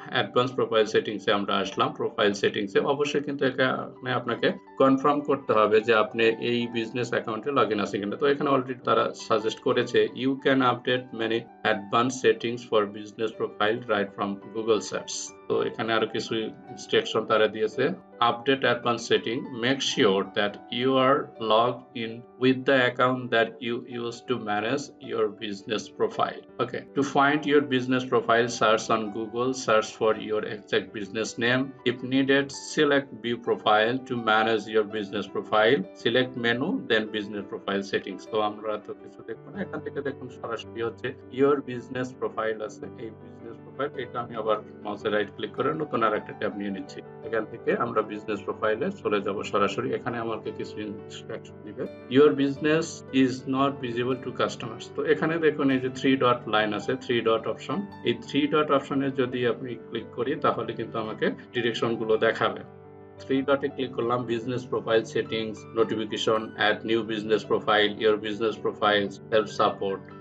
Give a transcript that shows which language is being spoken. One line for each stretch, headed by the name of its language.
Bangla: Advance profile সেটিংসে আমরা আসলাম। Profile সেটিংসে অবশ্যই কিন্তু এখানে আপনাকে কনফার্ম করতে হবে যে আপনি এই বিজনেস অ্যাকাউন্টে লগ ইন আছে কিনা। তো এখানে অলরেডি তারা সাজেস্ট করেছে
English: You can update many advance settings for business profile right from Google search.
Bangla: তো এখানে আরো কিছু ইনস্ট্রাকশন তারা দিয়েছে।
English: Update advance setting, make sure that you are log in with the account that you use to manage your business profile. Okay, to find your business profile, search on Google, search for your exact business name. If needed, select view profile to manage your business profile. Select menu, then business profile settings.
Bangla: তো আমরা তো কিছু দেখবো না, এখান থেকে দেখুন সরাসরি হচ্ছে your business profile আছে। এই বিজনেস প্রোফাইল এটা আমি আবার মাউসে রাইট ক্লিক করে নতুন আর একটা ট্যাব নিয়ে নিচ্ছি। এখান থেকে আমরা বিজনেস প্রোফাইলে চলে যাব সরাসরি। এখানে আমাকে কিছু ইনস্ট্রাকশন দিবে।
English: Your business is not visible to customers.
Bangla: তো এখানে দেখুন এই যে 3 ডট লাইন আছে, 3 ডট অপশন। এই 3 ডট অপশনে যদি আপনি ক্লিক করি তাহলে কিন্তু আমাকে ডিরেকশন গুলো দেখাবে। 3 ডটে ক্লিক করলাম, business profile settings, notification, add new business profile, your business profile, help support.